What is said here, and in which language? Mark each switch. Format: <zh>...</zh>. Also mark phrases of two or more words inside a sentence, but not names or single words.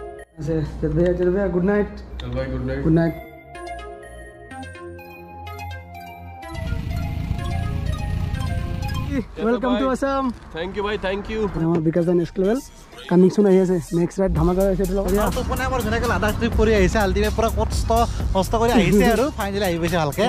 <hi>चल भैया</hi> <en>good night.</en> <hi>चल भाई</hi> <en>good night. Good night. Welcome to Assam. thank you भाई thank you।</en> <as>আমাৰ বিকাশ দা</as> <en>next level coming soon</en> <as>আহি আছে। নেক্সট ৰাইড ধামাকা আছে তো লগত। তো কোনে আমাৰ ধুনীয়াকৈ লাডাখ ট্ৰিপ কৰি আহিছে আল্টিমেট পুৰা কষ্ট কৰি আহিছে আৰু ফাইনালি আহি পাইছে ভালকে।</as>